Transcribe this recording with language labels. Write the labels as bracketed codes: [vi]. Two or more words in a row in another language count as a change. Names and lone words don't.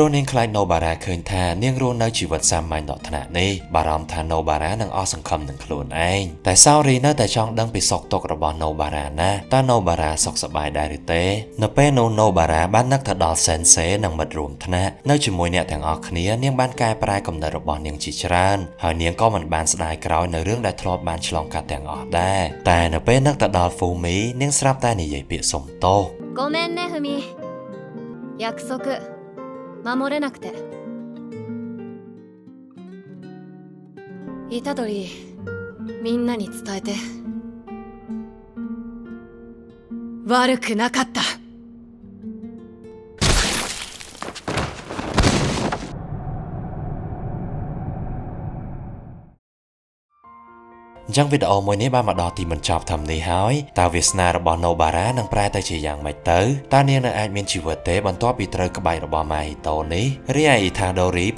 [km] នាងខ្លាចណូបារ៉ាឃើញថានាងរស់នៅជីវិតសាមញ្ញដល់ថ្នាក់នេះបារម្ភថាណូបារ៉ានឹងអស់សង្ឃឹមនឹងខ្លួនឯងតែសាវរីនៅតែចង់ដឹងពីសុខទុក្ខរបស់ណូបារ៉ាណាតើណូបារ៉ាសុខសប្បាយដែរឬទេនៅពេលនោះណូបារ៉ាបាននឹកទៅដល់សេនសេនិងមិត្តរួមថ្នាក់នៅជាមួយអ្នកទាំងអស់គ្នានាងបានកែប្រែគំនិតរបស់នាងជាច្រើនហើយនាងក៏មិនបានស្ដាយក្រោយនៅរឿងដែលធ្លាប់បានឆ្លងកាត់ទាំងអស់ដែរតែនៅពេលនឹកទៅដល់ហ្វូមីនាងស្រាប់តែនិយាយពាក្យសុំទោស [ja] ごめんねふみ約束守れなくて虎杖みんなに伝えて悪くなかった [km] អញ្ចឹងវីដេអូមួយនេះបានមកដល់ទីបញ្ចប់ធំនេះហើយតើវាសនារបស់ណូបារ៉ានឹងប្រែទៅជាយ៉ាងម៉េចទៅតើនាងនៅអាចមានជីវិតទេបន្ទាប់ពីត្រូវក្បាច់របស់ម៉ាហ៊ីតូនេះរីឯអ៊ីថាដូរីប្រ